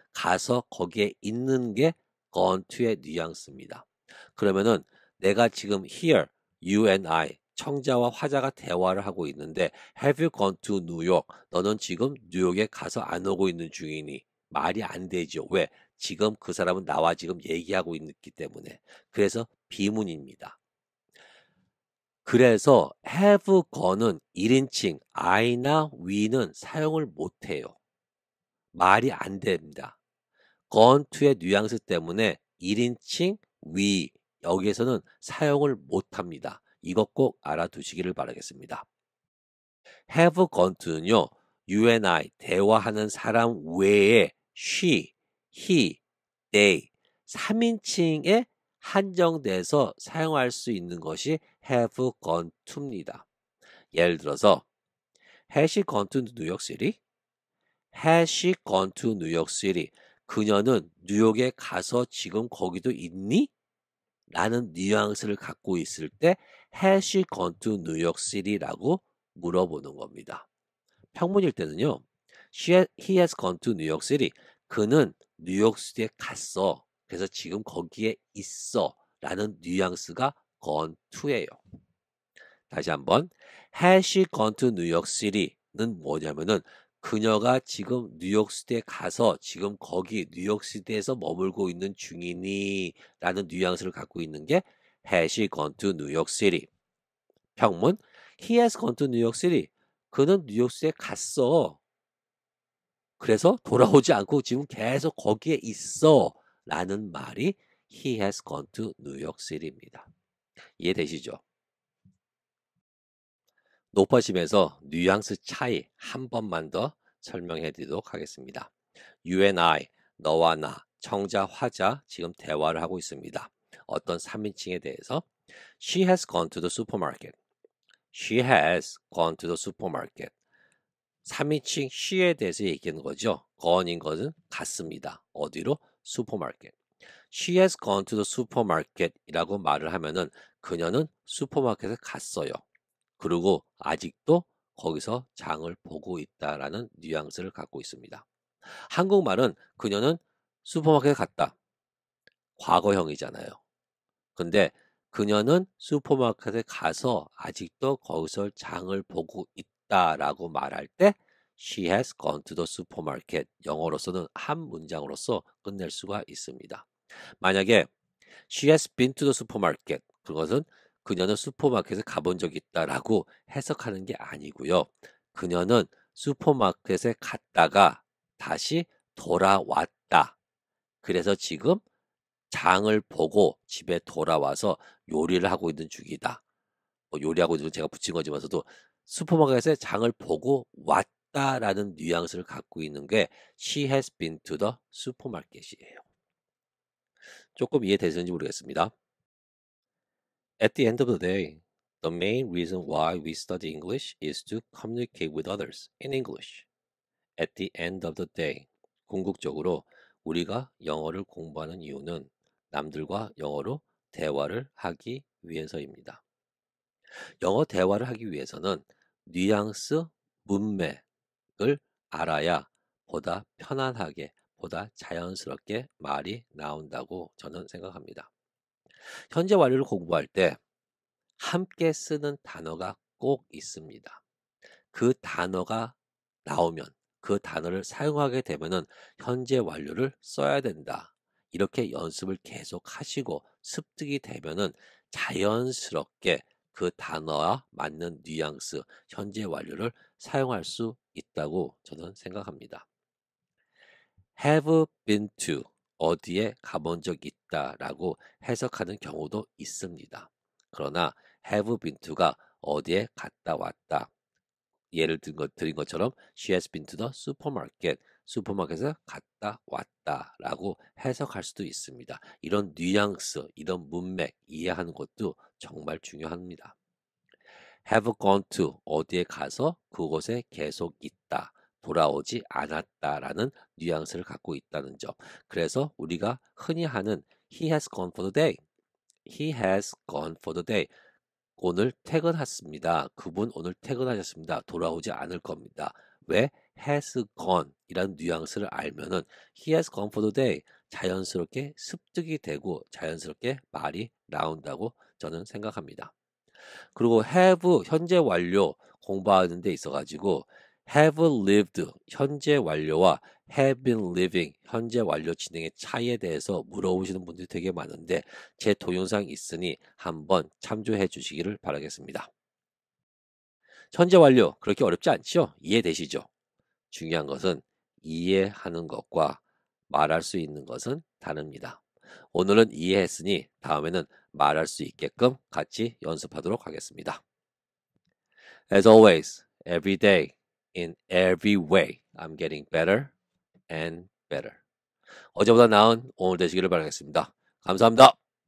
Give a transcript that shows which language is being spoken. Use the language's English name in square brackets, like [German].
[Korean] 가서 거기에 있는 게 gone to의 뉘앙스입니다. 그러면은 내가 지금 [English] here, you and I [Korean] 청자와 화자가 대화를 하고 있는데 [English] Have you gone to New York? [Korean] 너는 지금 뉴욕에 가서 안 오고 있는 중이니? 말이 안 되죠. 왜? 지금 그 사람은 나와 지금 얘기하고 있기 때문에. 그래서 비문입니다. 그래서 have gone은 1인칭 I나 we는 사용을 못해요. 말이 안 됩니다. gone to의 뉘앙스 때문에 1인칭 we 여기에서는 사용을 못합니다. 이것 꼭 알아두시기를 바라겠습니다. have gone to는요. [English] you and I [Korean] 대화하는 사람 외에 she, he, they 3인칭에 한정돼서 사용할 수 있는 것이 have gone to입니다. 예를 들어서 [English] Has she gone to New York City? Has she gone to New York City? [Korean] 그녀는 뉴욕에 가서 지금 거기도 있니? 라는 뉘앙스를 갖고 있을 때 [English] Has she gone to New York City? [Korean] 라고 물어보는 겁니다. 평문일 때는요. [English] He has gone to New York City. [Korean] 그는 뉴욕시티에 갔어. 그래서 지금 거기에 있어. 라는 뉘앙스가 gone to예요. 다시 한번 [English] Has she gone to New York City [Korean] 는 뭐냐면은 그녀가 지금 뉴욕시티에 가서 지금 거기 뉴욕시티에서 머물고 있는 중이니 라는 뉘앙스를 갖고 있는 게 Has she gone to New York City? [English] 평문 He has gone to New York City. [Korean] 그는 뉴욕시티에 갔어. 그래서 돌아오지 않고 지금 계속 거기에 있어 라는 말이 [English] He has gone to New York City [Korean] 입니다. 이해되시죠? 높아짐에서 뉘앙스 차이 한 번만 더 설명해 드리도록 하겠습니다. [English] You and I, [Korean] 너와 나, 청자, 화자 지금 대화를 하고 있습니다. 어떤 3인칭에 대해서 [English] She has gone to the supermarket. She has gone to the supermarket. [Korean] 3인칭 she에 대해서 얘기하는 거죠. gone인 것은 갔습니다. 어디로? supermarket. [English] She has gone to the supermarket [Korean] 이라고 말을 하면은 그녀는 슈퍼마켓에 갔어요. 그리고 아직도 거기서 장을 보고 있다라는 뉘앙스를 갖고 있습니다. 한국말은 그녀는 슈퍼마켓에 갔다. 과거형이잖아요. 근데 그녀는 슈퍼마켓에 가서 아직도 거기서 장을 보고 있다라고 말할 때 [English] She has gone to the supermarket. [Korean] 영어로서는 한 문장으로서 끝낼 수가 있습니다. 만약에 [English] She has been to the supermarket. [Korean] 그것은 그녀는 슈퍼마켓에 가본 적이 있다라고 해석하는 게 아니고요. 그녀는 슈퍼마켓에 갔다가 다시 돌아왔다. 그래서 지금 장을 보고 집에 돌아와서 요리를 하고 있는 중이다. 요리하고 있는 제가 붙인 거지만서도 슈퍼마켓에 장을 보고 왔다라는 뉘앙스를 갖고 있는 게 [English] She has been to the supermarket [Korean] 이에요. 조금 이해되시는지 모르겠습니다. [English] At the end of the day, the main reason why we study English is to communicate with others in English. At the end of the day, [Korean] 궁극적으로 우리가 영어를 공부하는 이유는 남들과 영어로 대화를 하기 위해서입니다. 영어 대화를 하기 위해서는 뉘앙스, 문맥을 알아야 보다 편안하게, 보다 자연스럽게 말이 나온다고 저는 생각합니다. 현재 완료를 공부할 때 함께 쓰는 단어가 꼭 있습니다. 그 단어가 나오면 그 단어를 사용하게 되면은 현재 완료를 써야 된다. 이렇게 연습을 계속 하시고 습득이 되면은 자연스럽게 그 단어와 맞는 뉘앙스, 현재 완료를 사용할 수 있다고 저는 생각합니다. have been to 어디에 가본 적 있다라고 해석하는 경우도 있습니다. 그러나 have been to가 어디에 갔다 왔다. 예를 드린 것처럼 [English] she has been to the supermarket. [Korean] 슈퍼마켓에 갔다 왔다라고 해석할 수도 있습니다. 이런 뉘앙스, 이런 문맥 이해하는 것도 정말 중요합니다. have gone to 어디에 가서 그곳에 계속 있다. 돌아오지 않았다라는 뉘앙스를 갖고 있다는 점. 그래서 우리가 흔히 하는 [English] he has gone for the day. He has gone for the day. [Korean] 오늘 퇴근했습니다. 그분 오늘 퇴근하셨습니다. 돌아오지 않을 겁니다. 왜? has gone 이라는 뉘앙스를 알면은 [English] he has gone for the day [Korean] 자연스럽게 습득이 되고 자연스럽게 말이 나온다고 저는 생각합니다. 그리고 have 현재 완료 공부하는 데 있어 가지고 have lived 현재 완료와 have been living 현재 완료 진행의 차이에 대해서 물어보시는 분들이 되게 많은데 제 동영상이 있으니 한번 참조해 주시기를 바라겠습니다. 현재 완료 그렇게 어렵지 않죠? 이해되시죠? 중요한 것은 이해하는 것과 말할 수 있는 것은 다릅니다. 오늘은 이해했으니 다음에는 말할 수 있게끔 같이 연습하도록 하겠습니다. [English] As always, every day, in every way, I'm getting better and better. [Korean] 어제보다 나은 오늘 되시기를 바라겠습니다. 감사합니다.